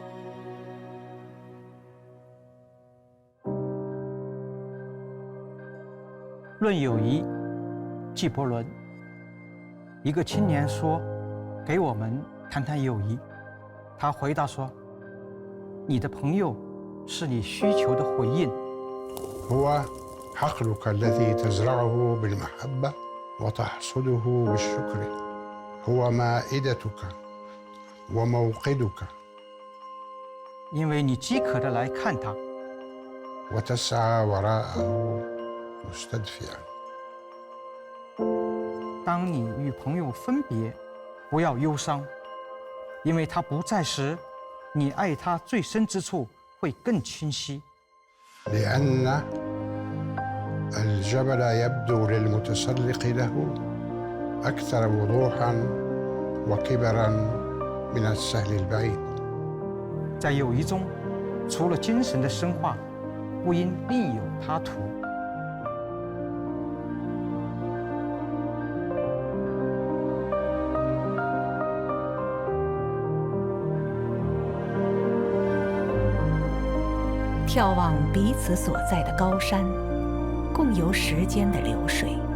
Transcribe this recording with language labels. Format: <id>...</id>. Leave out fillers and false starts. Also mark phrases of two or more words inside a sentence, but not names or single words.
<zh>论友谊，纪伯伦。一个青年说：“给我们谈谈友谊。” 他回答说：“你的朋友是你需求的回应。”</zh> <ar>هو حقلك الذي تزرعه بالمحبة وتحصده بالشكر. هو مائدتك وموقدك.</ar> <zh>因为你饥渴的来看他，</zh> <ar>وتسعى وراءه مستدفئا.</ar> <zh>当你与朋友分别，不要忧伤，因为他不在时，你爱他最深之处会更清晰。</zh> <ar>لأن الجبل يبدو للمتسلق له أكثر وضوحا وكبرا من السهل البعيد.</ar> <zh>在友谊中，除了精神的深化，不应另有他途。眺望彼此所在的高山，共游时间的流水。</zh>